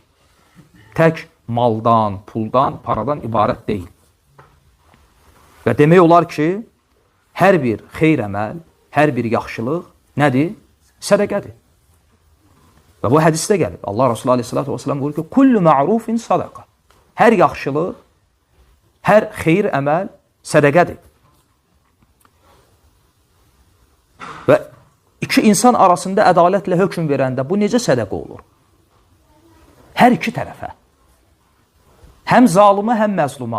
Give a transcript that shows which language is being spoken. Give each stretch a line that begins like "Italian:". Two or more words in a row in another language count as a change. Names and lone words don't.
Azerbaijani: Tək maldan, puldan, paradan ibarət deyil. Və demək olar ki, hər bir xeyr əməl, hər bir yaxşılıq nədir? Sədəqədir. Və bu hədisdə gəlib. Allah Resulü
Arabic: عليه الصلاة والسلام
Azerbaijani: buyurur ki,
Arabic: كل معروف صدقة.
Azerbaijani: Hər yaxşılıq, hər xeyr əməl sədəqədir. Və iki insan arasında ədalətlə hökm verəndə bu necə sədəqə olur? Hər iki tərəfə. Həm zalıma, həm məzluma.